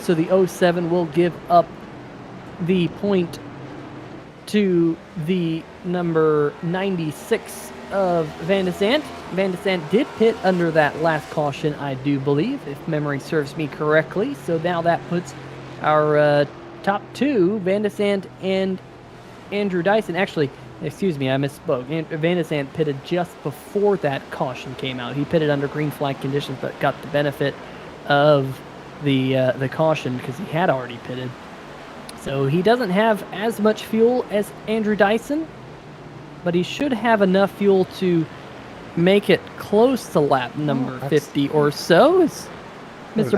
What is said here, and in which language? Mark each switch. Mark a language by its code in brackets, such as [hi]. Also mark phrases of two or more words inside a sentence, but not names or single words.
[en] So the 07 will give up the point to the number 96 of Van de Sant. Van de Sant did pit under that last caution, I do believe, if memory serves me correctly. So now that puts our top two, Van de Sant and Andrew Dyson. Actually, excuse me, I misspoke. Van de Sant pitted just before that caution came out. He pitted under green flag conditions, but got the benefit of the caution because he had already pitted. So he doesn't have as much fuel as Andrew Dyson, but he should have enough fuel to make it close to lap number 50 or so, as Mr.